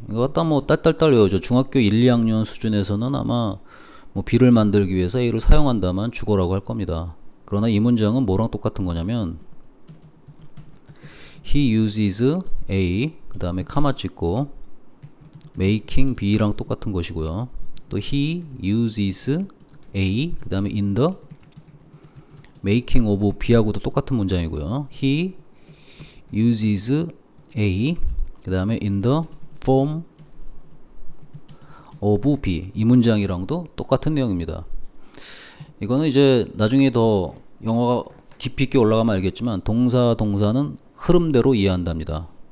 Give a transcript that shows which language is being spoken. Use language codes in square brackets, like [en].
[ko] 이거 갖다 뭐 딸딸딸 외워줘. 중학교 1, 2학년 수준에서는 아마 뭐 B를 만들기 위해서 A를 사용한다만 주어라고 할 겁니다. 그러나 이 문장은 뭐랑 똑같은 거냐면 [en] He uses A [ko] 그 다음에 카마 찍고 making B랑 똑같은 것이고요. 또 [en] He uses A [ko] 그 다음에 [en] in the making of B하고도 [ko] 똑같은 문장이고요. [en] He uses A [ko] 그 다음에 [en] in the form of B [ko] 이 문장이랑도 똑같은 내용입니다. 이거는 이제 나중에 더 영어가 깊이 있게 올라가면 알겠지만 동사는 흐름대로 이해한답니다.